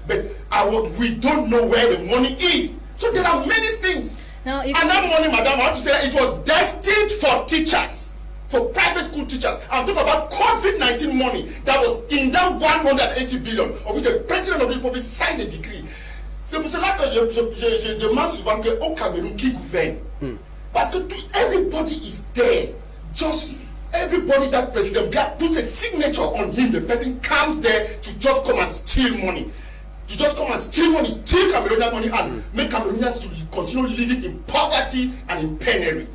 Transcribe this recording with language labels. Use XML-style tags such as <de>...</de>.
<en>But we don't know where the money is. So there are many things. Now, and that money, madam, I want to say that it was destined for teachers, for private school teachers. I'm talking about COVID-19 money that was in that 180 billion, of which the President of the Republic signed a decree.</en> <fr>C'est pour cela que je demande souvent qu'au Cameroun qui gouverne. Parce que</fr> <en>everybody is there. Just everybody that president puts a signature on him. The person comes there to just come and steal money. To just come and steal money, steal Cameroonian money, and make Cameroonians to continue living in poverty and in penury.</en>